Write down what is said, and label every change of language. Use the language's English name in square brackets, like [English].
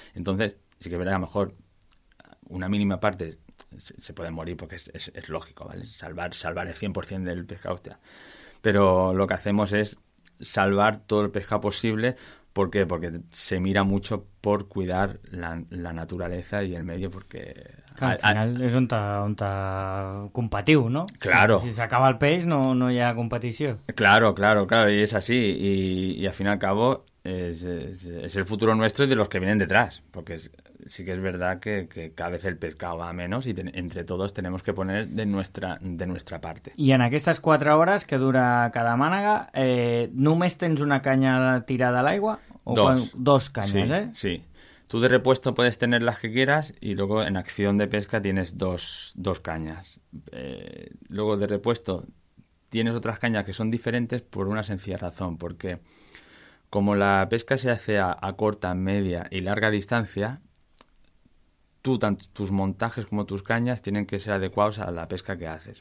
[Spanish] Entonces, sí que verá, a lo mejor una mínima parte se puede morir, porque es lógico, ¿vale? Salvar el 100% del pescado, hostia. Pero lo que hacemos es salvar todo el pescado posible. ¿Por qué? Porque se mira mucho por cuidar la naturaleza y el medio, porque... [Catalan] Claro, al final és on ta compatiu, no? [Spanish] Claro. [Catalan] Si s'acaba el peix, no hi ha competició. [Spanish] Claro, claro, claro, y es así. Y al fin y al cabo, es el futuro nuestro y de los que vienen detrás. Porque sí que es verdad que cada vez el pescado va a menos y entre todos tenemos que poner de nuestra parte. [Catalan] I en aquestes 4 hores que dura cada mànega, només tens una canya tirada a l'aigua? Dos canyes, sí, eh? Sí, sí. [Spanish] Tú de repuesto puedes tener las que quieras y luego en acción de pesca tienes dos cañas. Luego de repuesto tienes otras cañas que son diferentes por una sencilla razón. Porque como la pesca se hace a corta, media y larga distancia, tú, tanto tus montajes como tus cañas tienen que ser adecuados a la pesca que haces.